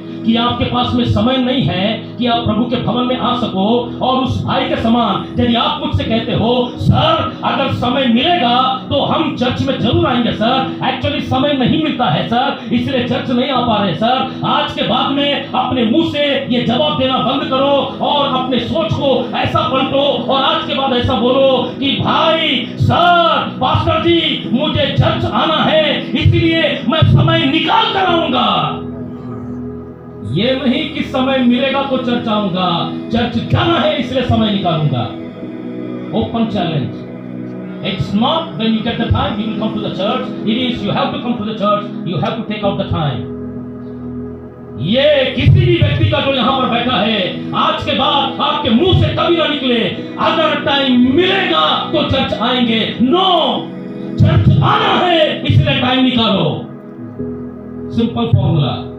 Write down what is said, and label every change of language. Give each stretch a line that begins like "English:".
Hindi: कि आपके पास में समय नहीं है कि आप प्रभु के भवन में आ सको, और उस भाई के समान यदि आप मुझसे कहते हो सर अगर समय मिलेगा तो हम चर्च में जरूर आएंगे सर, एक्चुअली समय नहीं मिलता है सर, इसलिए चर्च नहीं आ पा रहे सर, आज के बाद में अपने मुंह से ये जवाब देना बंद करो और अपने सोच को ऐसा पलटो और आज के बाद ऐसा बोलो कि भाई सर पास्टर जी मुझे चर्च आना है इसलिए मैं समय निकाल कर आऊंगा। ये नहीं कि समय मिलेगा तो चर्च आऊंगा, चर्च जाना है इसलिए समय निकालूंगा।
English: Open challenge. It's not when you get the time you will come to the church. It is you have to come to the church. You have to take out the time.
Hindi: ये किसी भी व्यक्ति का जो यहां पर बैठा है आज के बाद आपके मुंह से कभी ना निकले अगर टाइम मिलेगा तो चर्च आएंगे। नो, चर्च आना है इसलिए टाइम निकालो।
English: Simple formula.